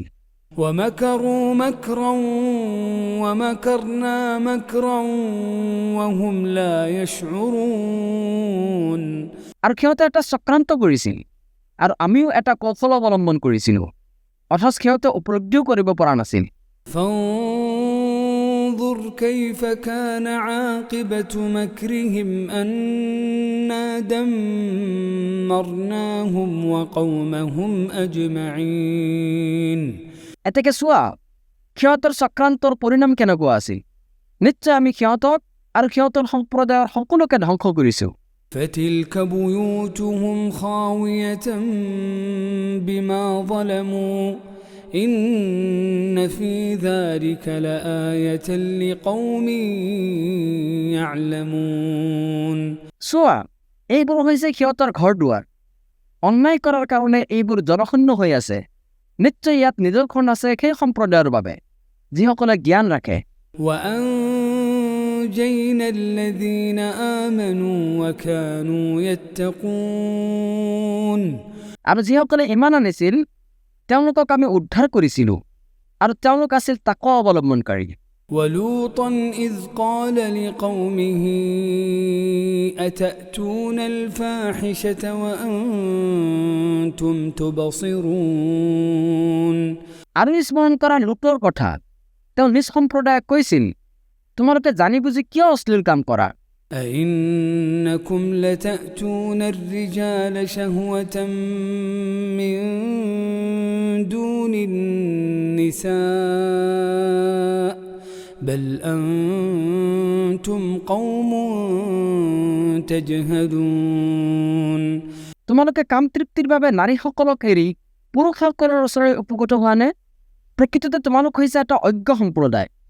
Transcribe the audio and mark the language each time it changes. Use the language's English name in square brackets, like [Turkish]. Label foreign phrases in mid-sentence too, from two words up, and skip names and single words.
[Arabic] ومكروا مكرا ومكرنا مكرا وهم لا يشعرون। [Assamese] আৰু সিহঁতে এটা চক্ৰান্ত কৰিছিল আৰু আমিও এটা কৌশল অৱলম্বন কৰিছিলোঁ, অথচ সিহঁতে উপলব্ধিও কৰিব পৰা নাছিল। [Arabic] فانظر كيف كان عاقبة مكرهم أنا دمرناهم وقومهم أجمعين। [Assamese] এতেকে চোৱা, সিহঁতৰ চক্ৰান্তৰ পৰিণাম কেনেকুৱা আছিল। নিশ্চয় আমি সিহঁতক আৰু সিহঁতৰ সম্প্ৰদায়ৰ সকলোকে ধ্বংস কৰিছোঁ। [Arabic] فتلك بيوتهم خاوية بما ظلموا إن في ذلك لآية لقوم يعلمون। [Assamese] চোৱা, এইবোৰ হৈছে সিহঁতৰ ঘৰ দুৱাৰ। অন্যায় কৰাৰ কাৰণে এইবোৰ জনশূন্য হৈ আছে। নিশ্চয় ইয়াত নিদৰ্শন আছে সেই সম্প্ৰদায়ৰ বাবে যিসকলে জ্ঞান ৰাখে। [Arabic] وأنجينا الذين آمنوا وكانوا يتقون। [Assamese] আৰু যিসকলে ইমান আনিছিল তেওঁলোকক আমি উদ্ধাৰ কৰিছিলোঁ আৰু তেওঁলোক আছিল তাকৱা অৱলম্বনকাৰী। [Arabic] ولوطا إذ قال لقومه أتأتون الفاحشة وأنتم تبصرون। [Assamese] আৰু স্মৰণ কৰা লুতৰ কথা তেওঁ নিজ সম্প্ৰদায়ক কৈছিল, তোমালোকে জানি বুজি কিয় অশ্লীল কাম কৰা? [Arabic] أئنكم لتأتون الرجال شهوة من دون النساء بل أنتم قوم تجهلون। [Assamese] তোমালোকে কাম তৃপ্তিৰ বাবে নাৰীসকলক এৰি পুৰুষসকলৰ ওচৰলৈ উপগত হোৱা নে? প্ৰকৃততে তোমালোক হৈছে এটা অজ্ঞ সম্প্ৰদায়।